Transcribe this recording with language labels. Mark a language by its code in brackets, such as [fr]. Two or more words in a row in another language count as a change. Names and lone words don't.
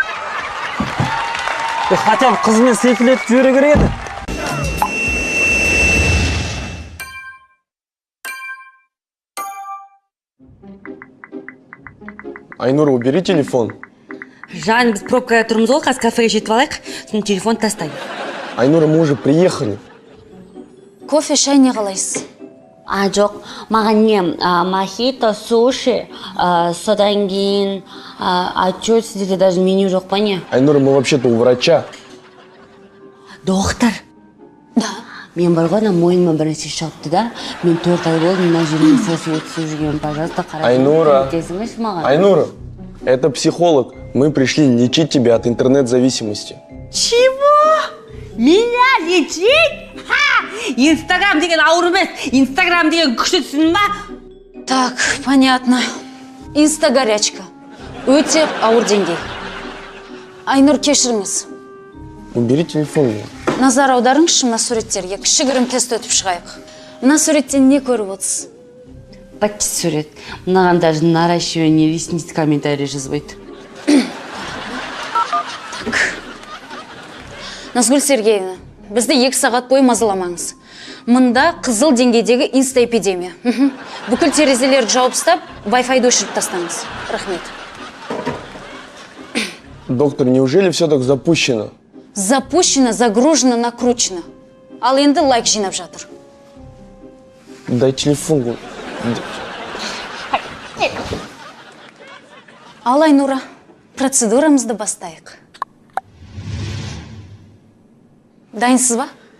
[ru] Хотя бы [kk] қызмен селфилетіп жібере керек еді. [ru] Айнур, убери телефон. [kk] Жан, біз пробкаға тұрмыз ғой, қазір кафеге жетіп алайық, сосын телефон тастай. [ru] Айнура, мы уже приехали. [kk] Кофе, шай не қалайсыз? А, жоқ, маған не, мохито, суши, содан кейін, [ru] а чё, [kk] сіздерде даже меню жоқ па не? [ru] Айнура, мы вообще-то у врача. Доктор? Да. [kk] Мен бар ғой, мойныма бір нәрсе шығыпты да. Мен 4 ай болды, мына жеріне сәсі өтісіп жүрген, пожалуйста, қарап. Айнура, көмектесіңізші маған. [ru] Айнура, это психолог. Мы пришли лечить тебя от интернет-зависимости. Чего? Меня лечить? Ха! [kk] Инстаграм деген ауыр емес, Инстаграм деген күшті түсін ба? [ru] Так, понятно. Инстагорячка. [kk] Өте ауыр деңгей. Айнұр, кешіріңіз. [ru] Убери телефон. [kk] Назар аударыңызшы мына суреттерге. Кішігірім тест өтіп шығайық. Мына суреттен не көріп отырсыз? Пакет сурет. Мынаған [ru] даже наращивание ресниц [kk] комментарий жазбайды. Назгүл Сергеевна, бізді 2 сағат бойы мазаламаңыз. Мында қызыл деңгейдегі инстаэпидемия. Бүкіл терезелерді жауып ұстап, Wi-Fi-ді өшіріп тастаңыз. Рахмет. [ru] Доктор, неужели все так запущено? Запущено, загружено, накручено. [kk] Ал енді лайк жинап жатыр. [ru] Дай телефон. [kk] Ал Айнура, процедурамызды бастайық. Дайынсыз ба?